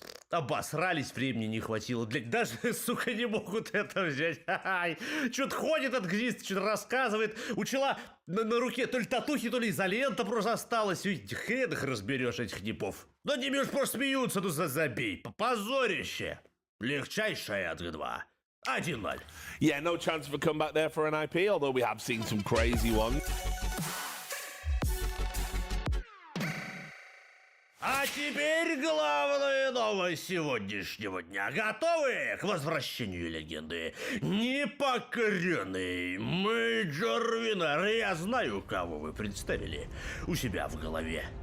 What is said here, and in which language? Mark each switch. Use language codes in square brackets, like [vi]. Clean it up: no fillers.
[ru] Обосрались, времени не хватило. Блядь, даже, сука, не могут это взять. Что-то ходит от гзиста, что-то рассказывает. У чела на руке то ли татухи, то ли изолента просто осталось. Хрен их разберешь, этих Нипов. Да не уж просто смеются, ну забей. Позорище. Легчайшее от Г2. 1-0. [en] Yeah, no chance for comeback there for an IP, although we have seen some crazy ones. [ru] А теперь главная новость сегодняшнего дня. Готовы к возвращению легенды? Непокоренный Мейджор Винер. Я знаю, кого вы представили у себя в голове.